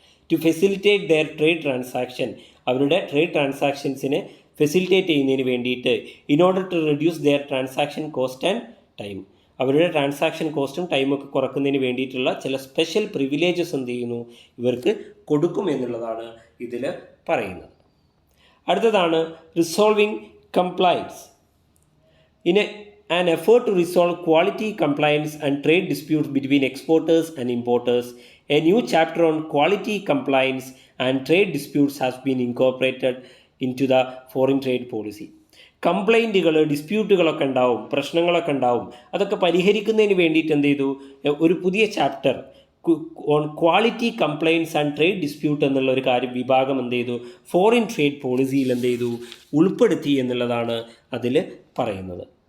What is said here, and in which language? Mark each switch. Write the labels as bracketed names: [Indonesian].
[English] to facilitate their trade transaction, [Malayalam] അവരുടെ trade ട്രാൻസാക്ഷൻസിനെ facilitate ചെയ്യുന്നതിന് വേണ്ടിയിട്ട്. [English] in order to reduce their transaction cost and time, [Malayalam] അവരുടെ transaction കോസ്റ്റും ടൈമൊക്കെ കുറക്കുന്നതിന് വേണ്ടിയിട്ടുള്ള ചില സ്പെഷ്യൽ പ്രിവിലേജസ് എന്ത് ചെയ്യുന്നു, ഇവർക്ക് കൊടുക്കും എന്നുള്ളതാണ് ഇതിൽ പറയുന്നത്. അടുത്തതാണ് resolving compliance. [English] In an effort to resolve quality, compliance and trade disputes between exporters and importers, a new chapter on quality, compliance and trade disputes has been incorporated into the foreign trade policy. [Malayalam] കംപ്ലൈൻറ്റുകൾ, ഡിസ്പ്യൂട്ടുകളൊക്കെ ഉണ്ടാവും, പ്രശ്നങ്ങളൊക്കെ ഉണ്ടാവും. അതൊക്കെ പരിഹരിക്കുന്നതിന് വേണ്ടിയിട്ട് എന്ത് ചെയ്തു, ഒരു പുതിയ [English] chapter on quality, compliance and trade dispute [Malayalam] എന്നുള്ള ഒരു വിഭാഗം എന്ത് ചെയ്തു, ഫോറിൻ ട്രേഡ് പോളിസിയിൽ എന്ത് ചെയ്തു, ഉൾപ്പെടുത്തി എന്നുള്ളതാണ് അതിൽ പറയുന്നത്.